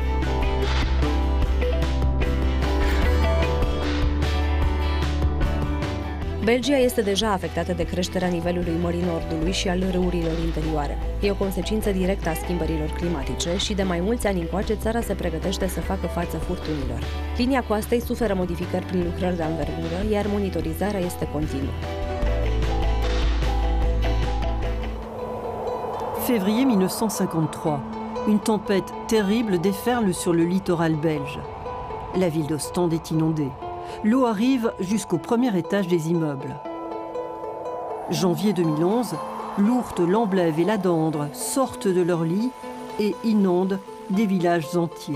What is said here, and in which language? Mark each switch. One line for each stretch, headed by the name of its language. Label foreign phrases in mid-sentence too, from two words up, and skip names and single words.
Romanian: Belgia este deja afectată de creșterea nivelului Mării Nordului și al râurilor interioare. E o consecință directă a schimbărilor climatice și de mai mulți ani încoace țara se pregătește să facă față furtunilor. Linia coastei suferă modificări prin lucrări de anvergură, iar monitorizarea este continuă.
French: Février 1953. Une tempête terrible déferle sur le littoral belge. La ville d'Ostende est inondée. L'eau arrive jusqu'au premier étage des immeubles. Janvier 2011, l'Ourthe, l'Amblève et la Dandre sortent de leur lit et inondent des villages entiers.